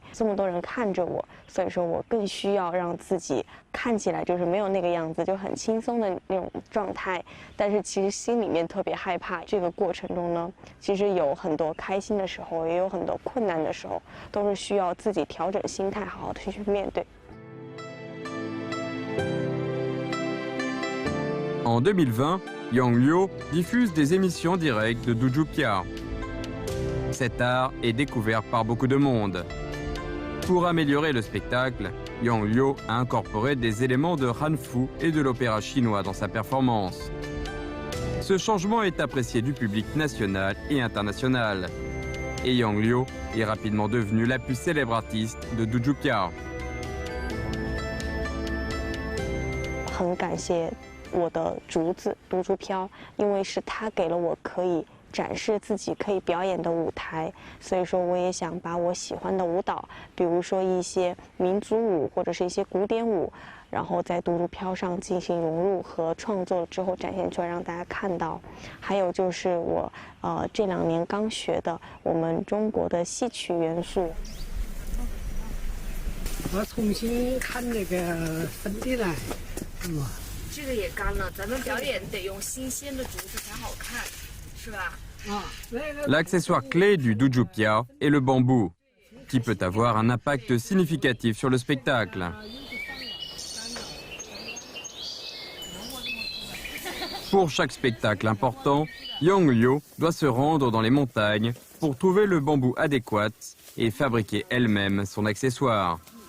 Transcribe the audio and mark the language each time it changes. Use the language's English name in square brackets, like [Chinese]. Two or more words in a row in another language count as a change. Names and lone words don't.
[Chinese] 这么多人看着我，所以说我更需要让自己看起来就是没有那个样子，就很轻松的那种状态。但是其实心里面特别害怕。这个过程中呢，其实有很多开心的时候，也有很多困难的时候，都是需要自己调整心态，好好的去面对。 [French] En 2020, Yang Liu diffuse des émissions directes de Doujou Piao. Cet art est découvert par beaucoup de monde. Pour améliorer le spectacle, Yang Liu a incorporé des éléments de hanfu et de l'opéra chinois dans sa performance. Ce changement est apprécié du public national et international. Et Yang Liu est rapidement devenue la plus célèbre artiste de Doujou Piao. [Chinese] 很感谢我的竹子独竹飘，因为是他给了我可以展示自己、可以表演的舞台，所以说我也想把我喜欢的舞蹈，比如说一些民族舞或者是一些古典舞，然后在独竹飘上进行融入和创作之后展现出来，让大家看到。还有就是我这2年刚学的我们中国的戏曲元素。我重新看那个粉底来，这个也干了，咱们表演得用新鲜的竹子才好看，是吧？ [French] L'accessoire clé du Doujou Piao est le bambou, qui peut avoir un impact significatif sur le spectacle. Pour chaque spectacle important, Yang Liu doit se rendre dans les montagnes pour trouver le bambou adéquat et fabriquer elle-même son accessoire.